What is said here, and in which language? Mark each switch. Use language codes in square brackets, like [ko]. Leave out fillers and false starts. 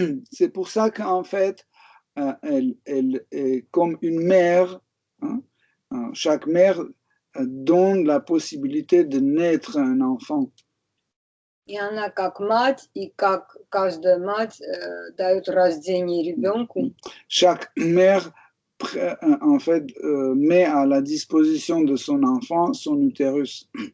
[fr] C'est pour ça qu'en fait, elle est comme une mère. Chaque mère donne la possibilité de naître un enfant. [ru] И она как мать, и как каждая мать дает рождение ребенку. [fr] Chaque mère, en fait, met à la disposition de son enfant son utérus.